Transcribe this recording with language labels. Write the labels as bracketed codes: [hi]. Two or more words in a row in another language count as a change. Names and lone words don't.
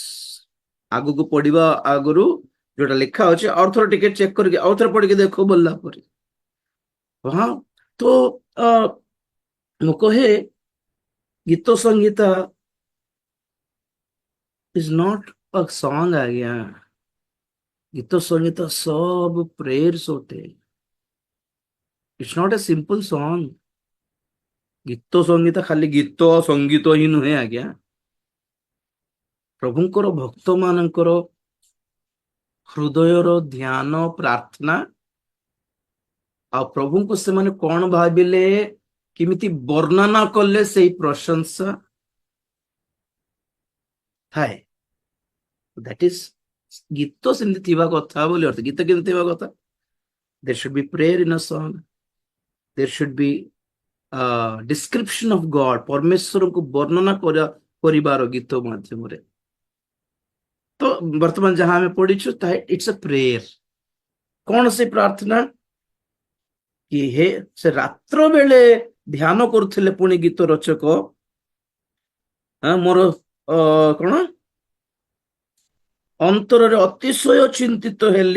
[or] ଆଗକୁ ପଢିବା ଆଗରୁ ଯୋଉଟା ଲେଖା ଅଛି ଆଉ ଥର ଟିକେ ଚେକ୍ କରିକି ଆଉ ଥରେ ପଢିକି ଦେଖ ବୋଲିଲା ପରେ। ହଁ ତ ମୁଁ କହେ ଗୀତ ସଂଗୀତ [en] is not a song [or] ଆଜ୍ଞା। ଗୀତ ସଂଗୀତ ସବୁ ପ୍ରେୟର୍ସ होते। [en] It's not a simple song. [or] ଗୀତ ସଂଗୀତ ଖାଲି ଗୀତ ସଙ୍ଗୀତ ହିଁ ନୁହେଁ ଆଜ୍ଞା। ପ୍ରଭୁଙ୍କର ଭକ୍ତ ମାନଙ୍କର ହୃଦୟର ଧ୍ୟାନ ପ୍ରାର୍ଥନା ଆଉ ପ୍ରଭୁଙ୍କୁ ସେମାନେ କଣ ଭାବିଲେ, କେମିତି ବର୍ଣ୍ଣନା କଲେ ସେଇ ପ୍ରଶଂସା ଥାଏ। [en] That is [or] ଗୀତ ସେମିତି ଥିବା କଥା ବୋଲି ଅର୍ଥ। ଗୀତ କେମିତି ଥିବା କଥା? [en] There should be prayer in a song. There should be description of God. [or] ପରମେଶ୍ୱରଙ୍କୁ ବର୍ଣ୍ଣନା କରିବାର ଗୀତ ମାଧ୍ୟମରେ। ତ ବର୍ତ୍ତମାନ ଯାହା ଆମେ ପଢିଛୁ ତାହା [en] it's a prayer. [or] କଣ ସେ ପ୍ରାର୍ଥନା? କି ହେ ସେ ରାତ୍ର ବେଳେ ଧ୍ୟାନ କରୁଥିଲେ ପୁଣି ଗୀତ ରଚକ ମୋର କଣ ଅନ୍ତରରେ ଅତିଶୟ ଚିନ୍ତିତ ହେଲି।